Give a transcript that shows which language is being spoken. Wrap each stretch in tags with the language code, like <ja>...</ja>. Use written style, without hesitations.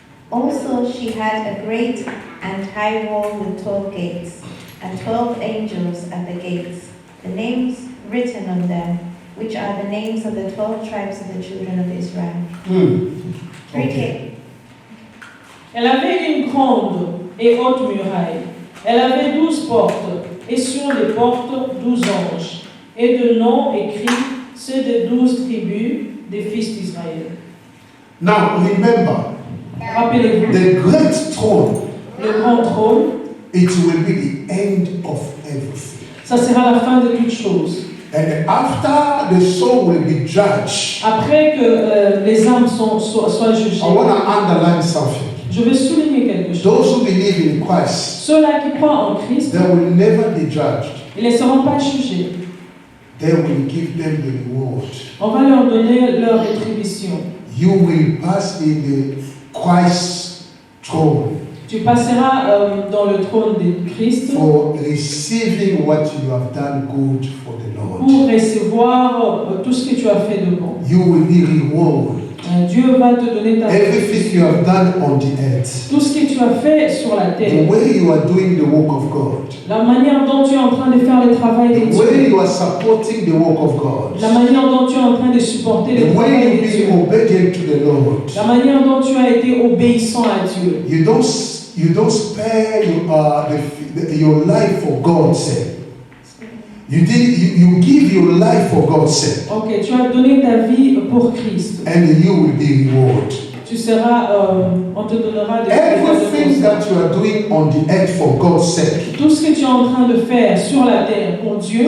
<en>Also she had a great and high wall with 12 gates, and 12 angels at the gates, the names written on them, which are the names of the 12 tribes of the children of Israel. Okay.</en> <fr>Elle avait une grande et haute muraille. Elle avait 12 portes, et sur les portes 12 anges, et de noms écrits, ceux des 12 tribus des fils d'Israël.</fr> <en>Now remember,</en> <fr>Rappelez-vous,</fr> <en>the great throne,</en> <fr>le grand trône,</fr> <en>it will be the end of everything.</en> <fr>ça sera la fin de toutes choses.</fr> <en>And after the soul will be judged,</en> <fr>Après que les âmes soient jugées,</fr> <en>I want to underline something.</en> <fr>je veux souligner quelque chose.</fr> <en>Those who believe in Christ,</en> <fr>Ceux-là qui croient en Christ,</fr> <en>they will never be judged.</en> <fr>ils ne seront pas jugés.</fr> <en>They will give them the reward.</en> <fr>On va leur donner leur rétribution.</fr> <en>You will pass in the Christ throne</en> <fr>Tu passeras dans le trône de Christ</fr> <en>for receiving what you have done good for the Lord.</en> <fr>pour recevoir tout ce que tu as fait de bon.</fr> <en>You will be rewarded.</en> <fr>Dieu va te donner ta</fr> <en>Everything you have done on the earth,</en> <fr>tout ce que tu as fait sur la</fr> <en>the</en> <fr>terre,</fr> <en>way you are doing the work of God,</en> <fr>la manière dont tu es en train de faire le travail de</fr> <en>the way</en> <fr>Dieu,</fr> <en>you are supporting the work of God,</en> <fr>la manière dont tu es en train de supporter le</fr> <en>the way</en> <fr>travail</fr> <en>you</en> <fr>de Dieu,</fr> <en>be obedient to the Lord.</en> <fr>la manière dont tu as été obéissant à Dieu.</fr> <en>You don't spare your life for God's sake. You give your life for God's sake,</en> <fr>Ok, tu as donné ta vie pour Christ.</fr> <en>and you will be rewarded.</en> <fr>Tu seras, on te donnera</fr> <en>Everything that you are doing on the earth for God's sake,</en> <fr>tout ce que tu es en train de faire sur la terre pour Dieu,</fr>